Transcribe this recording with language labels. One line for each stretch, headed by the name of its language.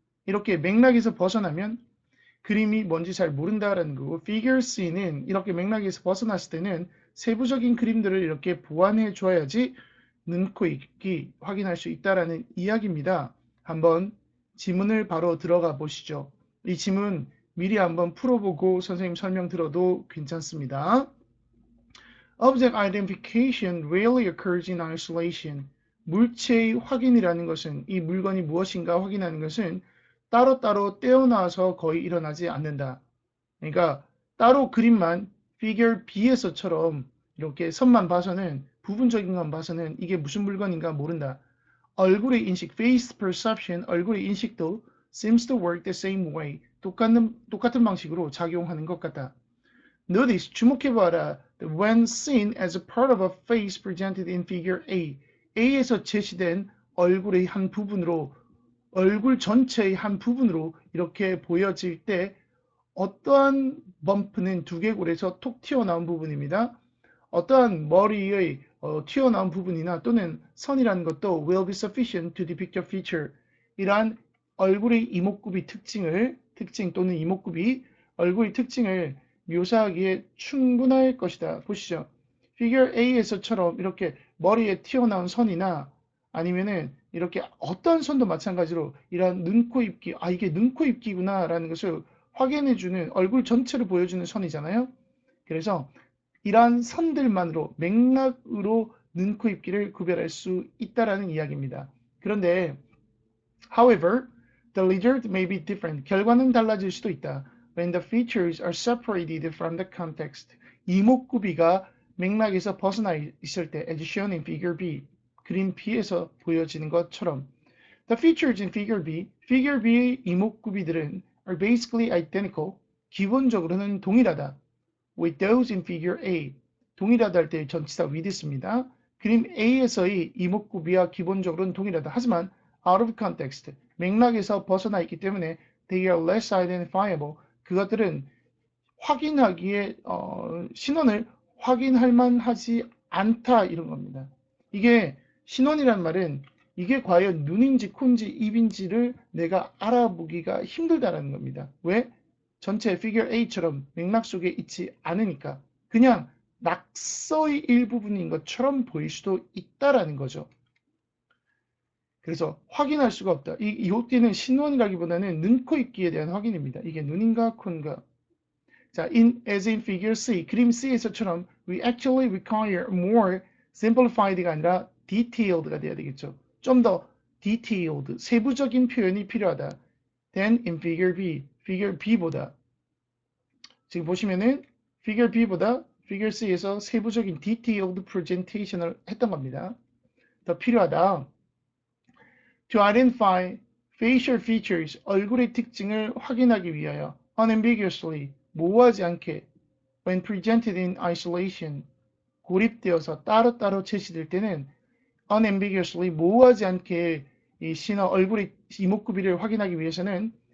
Korean: 이렇게 맥락에서 벗어나면 그림이 뭔지 잘 모른다라는 거고
English: figure C
Korean: 는 이렇게 맥락에서 벗어났을 때는 세부적인 그림들을 이렇게 보완해 줘야지 눈, 코, 입기 확인할 수 있다라는 이야기입니다. 한번 지문을 바로 들어가 보시죠. 이 지문 미리 한번 풀어보고 선생님 설명 들어도 괜찮습니다.
English: Object identification rarely occurs in isolation.
Korean: 물체의 확인이라는 것은 이 물건이 무엇인가 확인하는 것은 따로따로 떼어놔서 거의 일어나지 않는다. 그러니까 따로 그림만
English: figure B
Korean: 에서처럼 이렇게 선만 봐서는 부분적인 건 봐서는 이게 무슨 물건인가 모른다. 얼굴의 인식,
English: face perception,
Korean: 얼굴의 인식도
English: seems to work the same way.
Korean: 똑같은 방식으로 작용하는 것 같다.
English: Notice,
Korean: 주목해봐라.
English: When seen as a part of a face presented in figure A,
Korean: A에서 제시된 얼굴의 한 부분으로, 얼굴 전체의 한 부분으로 이렇게 보여질 때 어떠한 범프는 두개골에서 톡 튀어나온 부분입니다. 어떠한 머리의 튀어나온 부분이나 또는 선이라는 것도
English: will be sufficient to depict a feature.
Korean: 이러한 얼굴의 이목구비 특징 또는 이목구비, 얼굴의 특징을 묘사하기에 충분할 것이다. 보시죠. figure A에서처럼 이렇게 머리에 튀어나온 선이나 아니면은 이렇게 어떤 선도 마찬가지로 이러한 눈, 코, 입기, 이게 눈, 코, 입기구나 라는 것을 확인해주는 얼굴 전체를 보여주는 선이잖아요. 그래서 이러한 선들만으로 맥락으로 눈, 코, 입기를 구별할 수 있다라는 이야기입니다. 그런데
English: however, the result may be different.
Korean: 결과는 달라질 수도 있다.
English: When the features are separated from the context.
Korean: 이목구비가 맥락에서 벗어나 있을 때
English: as shown in figure B.
Korean: 그림 B에서 보여지는 것처럼
English: The features in figure B의
Korean: 이목구비들은
English: are basically identical.
Korean: 기본적으로는 동일하다.
English: With those in figure A.
Korean: 동일하다 할 때 전치사 with 있습니다. 그림 A에서의 이목구비와 기본적으로는 동일하다. 하지만
English: out of context.
Korean: 맥락에서 벗어나 있기 때문에
English: they are less identifiable.
Korean: 그것들은 확인하기에 신원을 확인할 만하지 않다 이런 겁니다. 이게 신원이란 말은 이게 과연 눈인지 코인지 입인지를 내가 알아보기가 힘들다라는 겁니다. 왜? 전체 figure A처럼 맥락 속에 있지 않으니까 그냥 낙서의 일부분인 것처럼 보일 수도 있다라는 거죠. 그래서 확인할 수가 없다. 이때는 신원이라기보다는 눈, 코, 입기에 대한 확인입니다. 이게 눈인가 코인가. 자,
English: as in figure C,
Korean: 그림 C에서처럼
English: we actually require more simplified
Korean: 가 아니라
English: detailed
Korean: 가 돼야 되겠죠. 좀 더
English: detailed,
Korean: 세부적인 표현이 필요하다.
English: than in figure B
Korean: 보다. 지금 보시면은 figure B보다 figure C에서 세부적인
English: detailed presentation
Korean: 을 했던 겁니다. 더 필요하다.
English: To identify facial features,
Korean: 얼굴의 특징을 확인하기 위하여
English: unambiguously,
Korean: 모호하지 않게
English: when presented in isolation,
Korean: 고립되어서 따로따로 제시될 때는 unambiguously, 모호하지 않게 이 신어 얼굴의 이목구비를 확인하기 위해서는